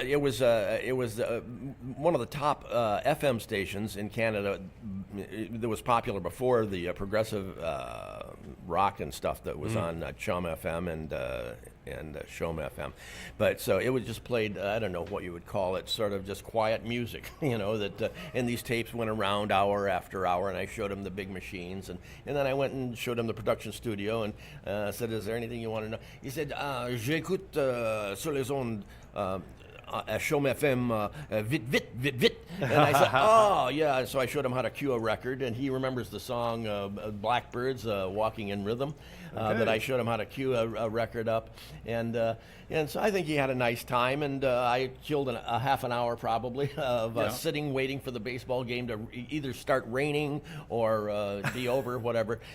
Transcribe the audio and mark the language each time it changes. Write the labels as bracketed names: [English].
[English] It was one of the top FM stations in Canada that was popular before the progressive rock and stuff that was on Chum FM and Chaume FM. But so it was just played, I don't know what you would call it, sort of just quiet music, and these tapes went around hour after hour, and I showed him the big machines, and then I went and showed him the production studio and said, is there anything you want to know? [French] He said, j'écoute sur les ondes à Chaume FM, vite. [English] And I said, oh, yeah. So I showed him how to cue a record, and he remembers the song Blackbirds, Walking in Rhythm, that I showed him how to cue a record up. And so I think he had a nice time, and I killed a half an hour probably of sitting waiting for the baseball game to either start raining or be over, whatever.